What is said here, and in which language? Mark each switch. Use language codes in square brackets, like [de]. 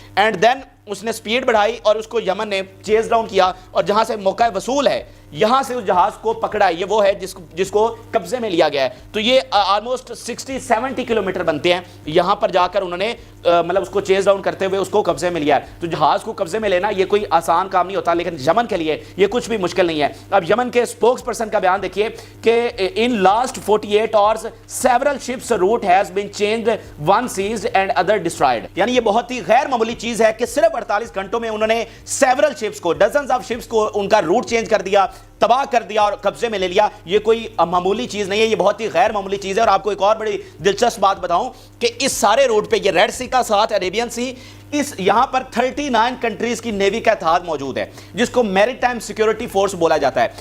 [ur] And then اس نے speed بڑھائی اور اس کو یمن نے چیز ڈاؤن کیا, اور جہاں سے موقع وصول ہے یہاں سے اس جہاز کو پکڑا. یہ وہ ہے جس کو قبضے میں لیا گیا ہے. تو یہ آلموسٹ 60-70 کلومیٹر بنتے ہیں. یہاں پر جا کر انہوں نے مطلب اس کو چیز ڈاؤن کرتے ہوئے اس کو قبضے میں لیا ہے. تو جہاز کو قبضے میں لینا یہ کوئی آسان کام نہیں ہوتا, لیکن یمن کے لیے یہ کچھ بھی مشکل نہیں ہے. اب یمن کے اسپوکس پرسن کا بیان دیکھیے کہ [en] In last 48 hours several ships route has been changed, one seized and other destroyed. [ur] یعنی یہ بہت ہی غیر معمولی چیز ہے کہ صرف 48 گھنٹوں میں انہوں نے several ships کو, [en] dozens of ships [ur] کو ان کا روٹ چینج کر دیا, تباہ کر دیا اور قبضے میں لے لیا. یہ کوئی معمولی چیز نہیں ہے, یہ بہت ہی غیر معمولی چیز ہے. اور آپ کو ایک اور بڑی دلچسپ بات بتاؤں کہ اس سارے روٹ پہ, یہ ریڈ سی کا ساتھ عربین سی, اس یہاں پر 39 کنٹریز کی نیوی کا اتحاد موجود ہے, جس کو میری ٹائم سیکیورٹی فورس بولا جاتا ہے.